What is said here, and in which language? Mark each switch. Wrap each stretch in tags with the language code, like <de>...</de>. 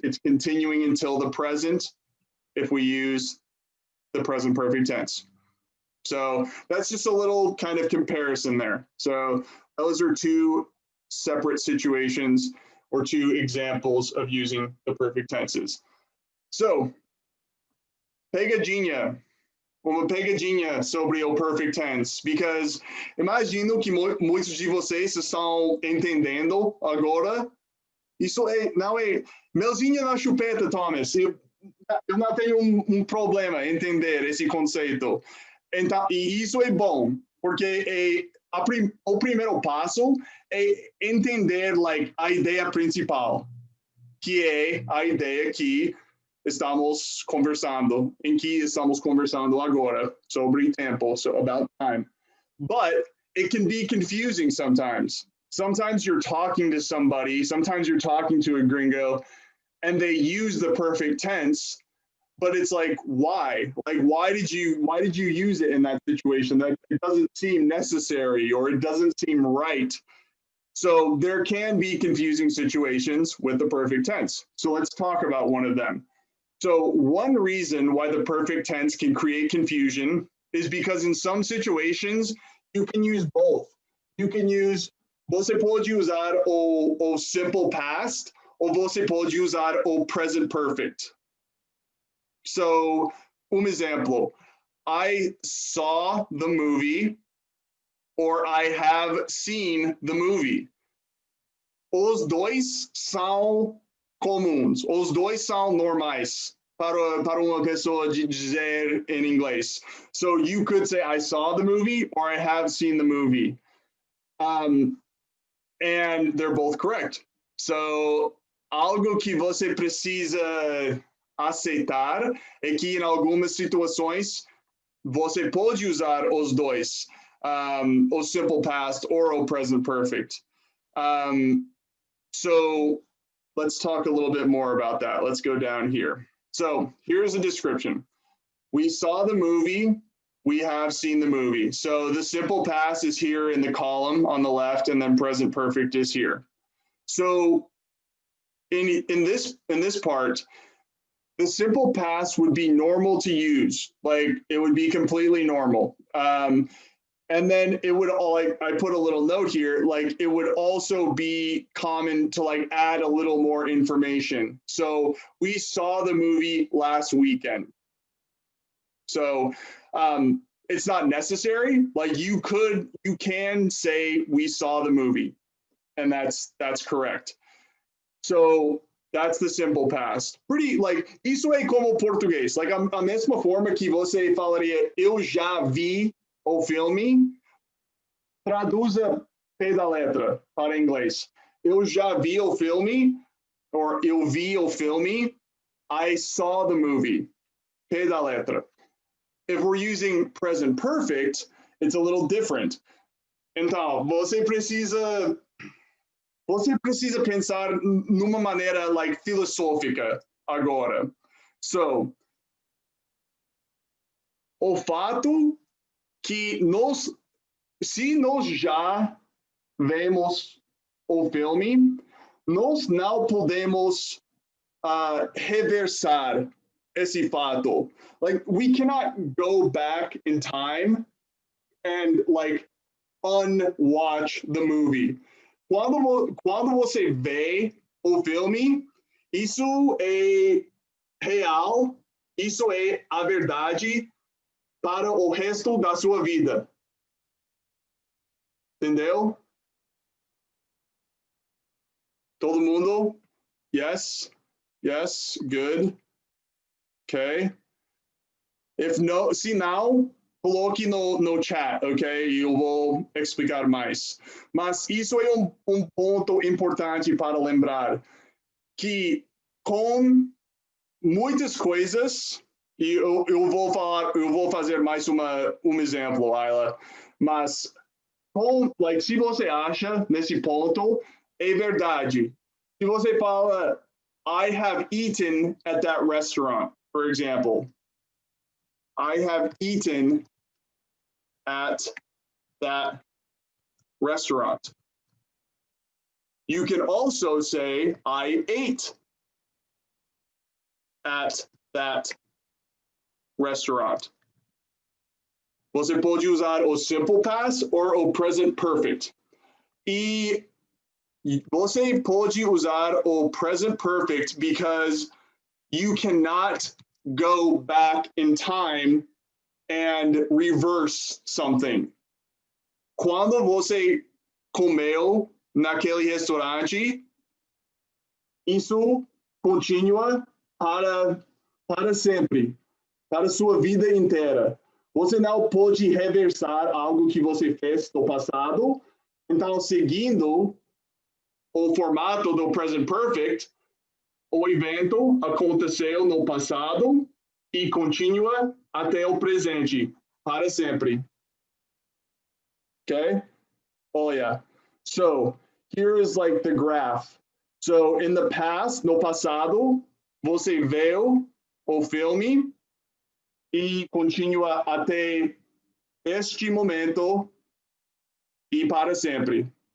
<en>It's continuing until the present if we use the present perfect tense. So that's just a little kind of comparison there. So those are two separate situations or two examples of using the perfect tenses.</en> <pt>So, pegadinha, uma pegadinha sobre o perfect tense, because imagino que muitos de vocês estão entendendo agora. Isso não é melzinha na chupeta, Thomas. Eu não tenho problema em entender esse conceito. Então, e isso é bom, porque o primeiro passo é entender a ideia principal, que é a ideia que estamos conversando, em que estamos conversando agora, sobre tempo,</pt> <en>so about time. But it can be confusing sometimes. Sometimes you're talking to somebody, sometimes you're talking to a gringo, and they use the perfect tense, but it's like, why? Why did you use it in that situation? That it doesn't seem necessary, or it doesn't seem right. So there can be confusing situations with the perfect tense. So let's talk about one of them. So one reason why the perfect tense can create confusion is because in some situations, you can use both. You can use,</en> <pt>você pode usar o simple past, ou você pode usar o present perfect.</pt> <en>So, exemplo, I saw the movie, or I have seen the movie.</en> <pt>Os dois são comuns, os dois são normais para uma pessoa dizer em inglês.</pt> <en>So you could say, I saw the movie, or I have seen the movie. And they're both correct.</en> <pt>So, algo que você precisa aceitar é que em algumas situações você pode usar os dois, o simple past or o present perfect.</pt> <en>So let's talk a little bit more about that. Let's go down here. So here's a description. We saw the movie. We have seen the movie. So the simple past is here in the column on the left, and then present perfect is here. So in this part, the simple past would be normal to use. Like it would be completely normal. And then it would all, like, I put a little note here, like it would also be common to like add a little more information. So we saw the movie last weekend. So it's not necessary. Like you can say we saw the movie, and that's correct. So that's the simple past.</en> <pt>Pretty, like, isso é como português. Like a mesma forma que você falaria eu já vi o filme, traduza pé da letra para inglês. Eu já vi o filme, or eu vi o filme,</pt> <en>I saw the movie,</en> <pt>pé da letra.</pt> <en>If we're using present perfect, it's a little different.</en> <pt>Então, você precisa pensar numa maneira like filosófica agora. So, o fato que se nós já vemos o filme, nós não podemos reversar esse fato.</pt> <en>Like, we cannot go back in time and like unwatch the movie.</en> <pt>Quando você vê o filme, isso é real, isso é a verdade para o resto da sua vida. Entendeu? Todo mundo?</pt> <en>Yes? Yes? Good? Okay. If no,</en> <pt>se não, coloque no chat, ok? Eu vou explicar mais. Mas isso é um ponto importante para lembrar, que com muitas coisas, e eu vou fazer mais um exemplo, Ayla, mas like, se você acha nesse ponto, é verdade. Se você fala,</pt> <en>I have eaten at that restaurant, for example. I have eaten at that restaurant. You can also say, I ate at that restaurant.</en> <pt>Você pode usar o simple past ou o present perfect. E você pode usar o</pt> <en>present perfect because you cannot go back in time and reverse something.</en> <pt>Quando você comeu naquele restaurante, isso continua para sempre, para sua vida inteira. Você não pode reversar algo que você fez no passado. Então, seguindo o formato do present perfect, o evento aconteceu no passado e continua até o presente, para sempre.</pt> <en>Okay? Oh, yeah. So, here is like the graph. So, in the past,</en> <pt>no passado, você viu o filme e continua até este momento e para sempre.</pt>